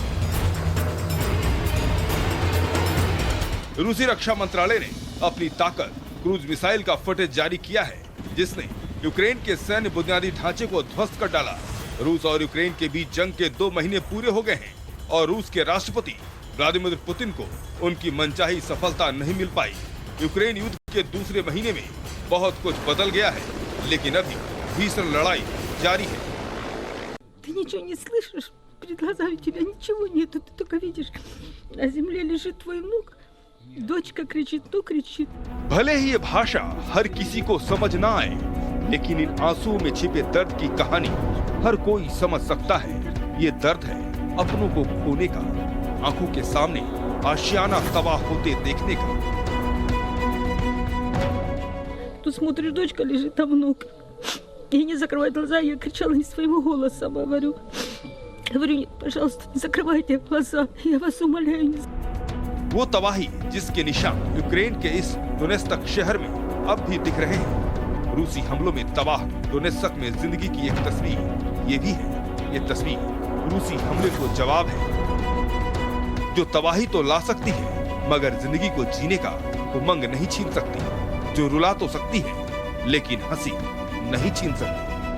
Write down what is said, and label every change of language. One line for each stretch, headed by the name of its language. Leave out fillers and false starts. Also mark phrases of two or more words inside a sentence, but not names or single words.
Hindi: रूसी रक्षा मंत्रालय ने अपनी ताकत
English: cruise missile
Hindi: का फुटेज जारी किया है, जिसने यूक्रेन के सैन्य बुनियादी ढांचे को ध्वस्त कर डाला। रूस और यूक्रेन के बीच जंग के 2 महीने पूरे हो गए हैं और रूस के राष्ट्रपति व्लादिमीर पुतिन को उनकी मनचाही सफलता नहीं मिल पाई। यूक्रेन युद्ध के दूसरे महीने में बहुत कुछ बदल गया है, लेकिन अभी भीषण लड़ाई जारी है।
Russian: Ты ничего не слышишь? Перед глазами у тебя ничего нету, ты только видишь, на земле лежит твой внук, дочка кричит, ну кричит.
Hindi: भले ही ये भाषा हर किसी को समझ ना आए, लेकिन इन आंसुओं में छिपे दर्द की कहानी हर कोई समझ सकता है। ये दर्द है अपनों को खोने का, आंखों के सामने आशियाना तबाह होते देखने का।
Russian: Тут смотришь, дочка лежит, а внук. И не закрывай глаза, я кричала не своим голосом, говорю. Говорю, нет, пожалуйста, не закрывайте глаза, я вас умоляю.
Hindi: वो तबाही जिसके निशान यूक्रेन के इस डोनेत्स्क शहर में अब भी दिख रहे हैं। रूसी हमलों में तबाह डोनेत्स्क में जिंदगी की एक तस्वीर ये भी है। ये तस्वीर रूसी हमले को जवाब है, जो तबाही तो ला सकती है मगर जिंदगी को जीने का उमंग नहीं छीन सकती, जो रुला तो सकती है लेकिन हंसी नहीं छीन सकती।